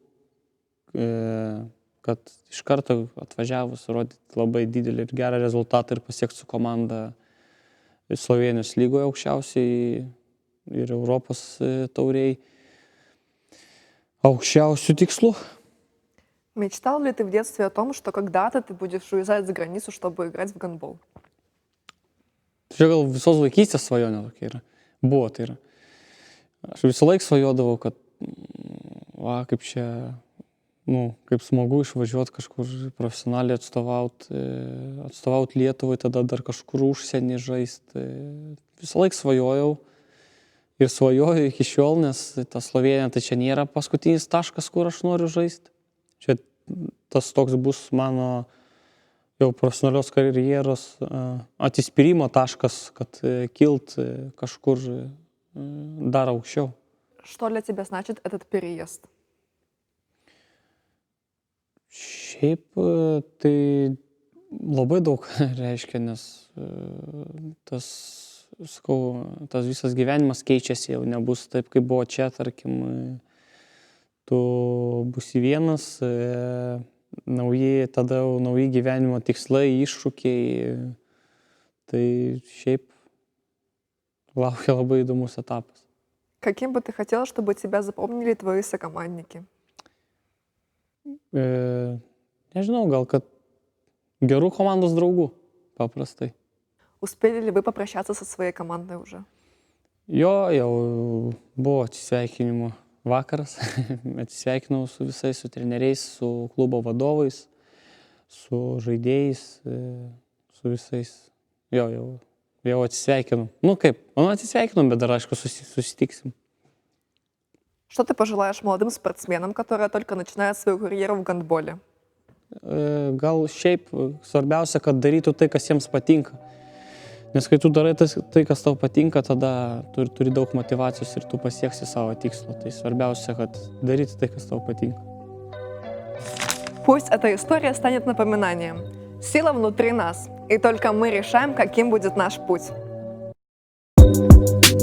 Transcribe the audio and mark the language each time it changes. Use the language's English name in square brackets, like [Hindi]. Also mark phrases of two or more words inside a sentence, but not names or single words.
[Lithuanian] kad iš karto atvažiavus rodyti labai didelį ir gerą rezultatą ir pasiekti su komanda Slovėnijos lygoje aukščiausiai ir Europos tauriai aukščiausių tikslų. [Russian] Мечтал ли ты в детстве о том, что когда-то ты будешь уезжать за границу, чтобы играть в гандбол? [Lithuanian] Čia gal visos vaikystės svajonė tokia yra. Buvo tai yra. Aš visą laiką svajodavau, kad kaip čia, kaip smagu išvažiuoti kažkur profesionaliai atstovauti Lietuvai, tada dar kažkur užsienį žaisti. Visą laiką svajojau ir svajoju iki šiol, nes ta Slovėnija tai čia nėra paskutinis taškas, kur aš noriu žaisti. Čia tas toks bus mano jau profesionalios karjeros atsispyrimo taškas, kad kilt kažkur dar aukščiau. [Russian] Что для тебя значит этот переезд? [Lithuanian] Šiaip tai labai daug reiškia, nes tas visas gyvenimas keičiasi, jau nebus taip, kaip buvo čia, tarkim, tu būsi vienas, nauji gyvenimo tikslai, iššūkiai, tai šiaip laukia labai įdomus etapas. [Russian] Каким бы ты хотел, чтобы тебя запомнили твои сокомандники? [Lithuanian] Nežinau, gal kad gerų komandos draugų, paprastai. [Russian] Успели ли вы попрощаться со своей командой уже? [Lithuanian] Jo, jau buvo atsisveikinimo vakaras. Atsisveikinau su visais, su treneriais, su klubo vadovais, su žaidėjais, su visais. Jau atsisveikinau. Atsisveikinau, bet dar aišku susitiksim. [Russian] Что ты пожелаешь молодым спортсменам, которые только начинают свою карьеру в гандболе? [Lithuanian] Gal šiaip svarbiausia, kad darytų tai, kas jiems patinka. Nes kai tu darai tai, kas tau patinka, tada turi daug motivacijos ir tu pasieksi savo tikslo. Tai svarbiausia, kad daryti tai, kas tau patinka. [Russian] Пусть эта история станет напоминанием. Сила внутри нас, и только мы решаем, каким будет наш путь.